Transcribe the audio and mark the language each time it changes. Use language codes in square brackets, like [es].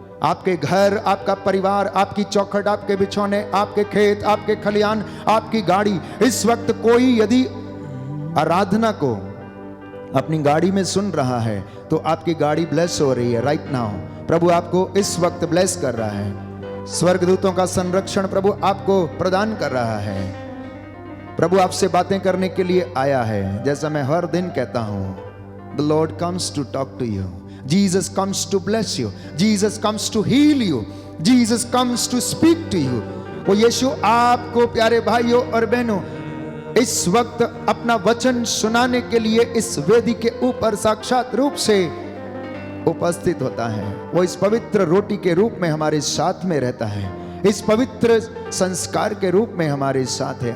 [hi] आपके घर, आपका परिवार, आपकी चौखट, आपके बिछौने, आपके खेत, आपके खलियान, आपकी गाड़ी, इस वक्त कोई यदि आराधना को अपनी गाड़ी में सुन रहा है तो आपकी गाड़ी ब्लेस हो रही है [en] Right now. [hi] प्रभु आपको इस वक्त ब्लेस कर रहा है। स्वर्गदूतों का संरक्षण प्रभु आपको प्रदान कर रहा है। प्रभु आपसे बातें करने के लिए आया है। जैसा मैं हर दिन कहता हूं, [en] The lord comes to talk to you, Jesus comes to bless you, Jesus comes to heal you, Jesus comes to speak to you। [hi] वो यीशु आपको प्यारे भाइयों और बहनों इस वक्त अपना वचन सुनाने के लिए इस वेदी के ऊपर साक्षात रूप से उपस्थित होता है। वो इस पवित्र रोटी के रूप में हमारे साथ में रहता है, इस पवित्र संस्कार के रूप में हमारे साथ है।